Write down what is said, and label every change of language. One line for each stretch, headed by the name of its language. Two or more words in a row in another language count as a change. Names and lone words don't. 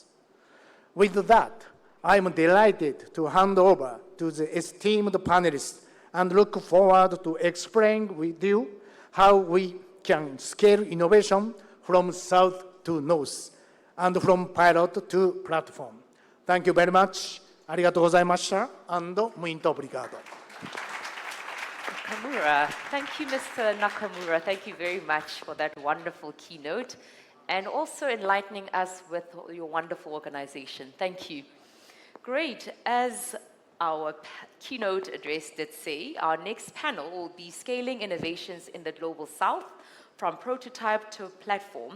English: With that, I am delighted to hand over to the esteemed panelists and look forward to explaining with you how we can scale innovation from south to north and from pilot to platform. Thank you very much.
Japanese: ありがとうございました。
Portuguese: And muito obrigado.
English: Nakamura. Thank you, Mr. Nakamura. Thank you very much for that wonderful keynote and also enlightening us with your wonderful organization. Thank you. Great. As our keynote address did say, our next panel will be Scaling Innovations in the Global South from Prototype to Platform.